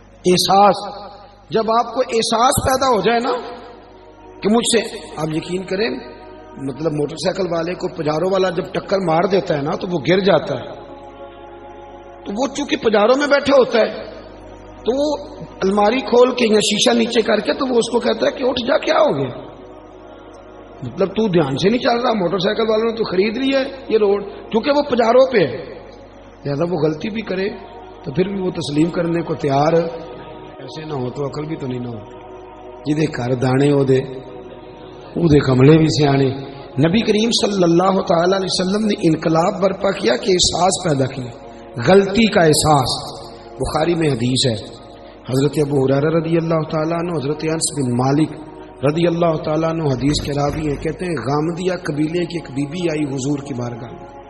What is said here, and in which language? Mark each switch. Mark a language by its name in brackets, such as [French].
[Urdu] احساس, جب آپ کو احساس پیدا ہو جائے نا کہ مجھ سے, آپ یقین کریں مطلب موٹر سائیکل والے کو پجاروں والا جب ٹکر مار دیتا ہے نا تو وہ گر جاتا ہے, تو وہ چونکہ پجاروں میں بیٹھا ہوتا ہے تو وہ الماری کھول کے یا شیشہ نیچے کر کے تو وہ اس کو کہتا ہے کہ اٹھ جا, کیا ہو گیا, مطلب تو دھیان سے نہیں چل رہا. موٹر سائیکل والوں نے تو خرید لی ہے یہ روڈ, کیونکہ وہ پجاروں پہ ہے. لہٰذا وہ غلطی بھی کرے تو پھر بھی وہ تسلیم کرنے کو تیار ہے. ایسے نہ ہو تو عقل بھی تو نہیں نہ ہو. [Punjabi] جی دے کر دانے او دے کملے بھی سیانے. [Urdu] نبی کریم صلی اللہ تعالی علیہ وسلم نے انقلاب برپا کیا کہ احساس پیدا کیا, غلطی کا احساس. بخاری میں حدیث ہے, حضرت ابو ہریرہ رضی اللہ تعالیٰ عنہ, حضرت انس بن مالک رضی اللہ تعالیٰ عنہ حدیث کے راوی ہیں. کہتے ہیں غامدیہ قبیلے کی ایک بی بی آئی حضور کی بارگاہ میں.